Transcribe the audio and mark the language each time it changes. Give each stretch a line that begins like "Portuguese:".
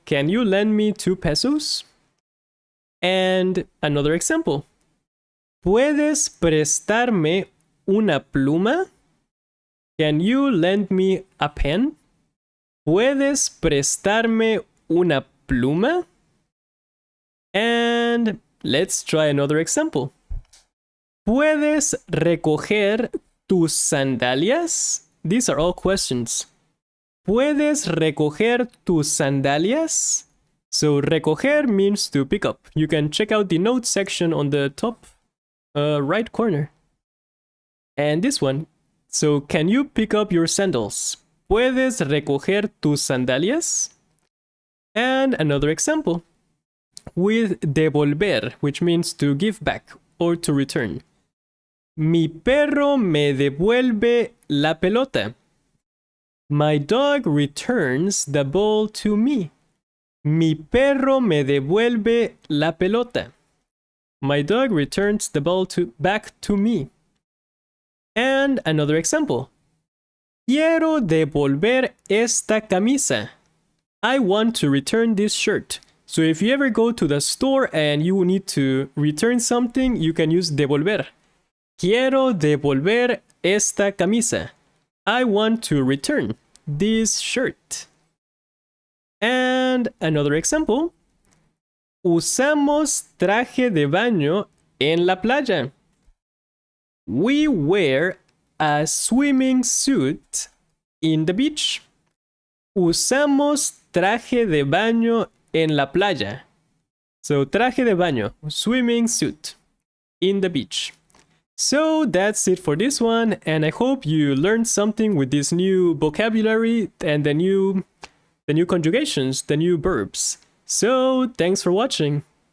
English: Can you lend me 2 pesos? And another example.
Spanish: ¿Puedes prestarme una pluma?
English: Can you lend me a pen?
Spanish: ¿Puedes prestarme una pluma?
English: And let's try another example.
Spanish: ¿Puedes recoger tus sandalias?
English: These are all questions.
Spanish: ¿Puedes recoger tus sandalias?
English: So recoger means to pick up. You can check out the notes section on the top right corner. And this one. So can you pick up your sandals?
Spanish: ¿Puedes recoger tus sandalias?
English: And another example. With devolver, which means to give back or to return.
Spanish: Mi perro me devuelve la pelota.
English: My dog returns the ball to me.
Spanish: Mi perro me devuelve la pelota.
English: My dog returns the ball back to me. And another example.
Spanish: Quiero devolver esta camisa.
English: I want to return this shirt. So if you ever go to the store and you need to return something, you can use devolver.
Spanish: Quiero devolver esta camisa.
English: I want to return this shirt. And another example.
Spanish: Usamos traje de baño en la playa.
English: We wear a swimming suit in the beach.
Spanish: Usamos traje de baño en la playa.
English: So traje de baño, swimming suit in the beach. So that's it for this one, and I hope you learned something with this new vocabulary and the new conjugations, the new verbs. So thanks for watching.